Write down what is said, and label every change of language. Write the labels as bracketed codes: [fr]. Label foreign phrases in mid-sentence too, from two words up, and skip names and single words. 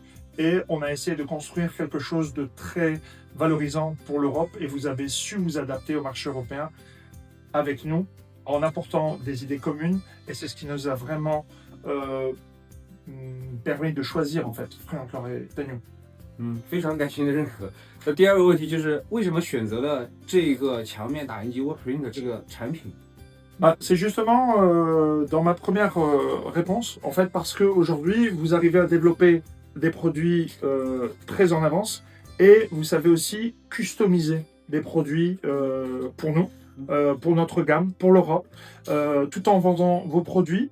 [fr] Et on a essayé de construire quelque chose de très valorisant pour l'Europe. Et vous avez su vous adapter au marché européen avec nous en apportant des idées communes. Et c'est ce qui nous a vraiment permis de choisir en fait Frank et Daniel. [zh] 非常感谢你的认可。那第二个问题就是为什么选择了这个墙面打印机 Wordprint 这个产品？ [fr] C'est justement dans ma première réponse, en fait, parce qu'aujourd'hui, vous arrivez à développer des produits très en avance et vous savez aussi customiser des produits pour nous, pour notre gamme, pour l'Europe, tout en vendant vos produits.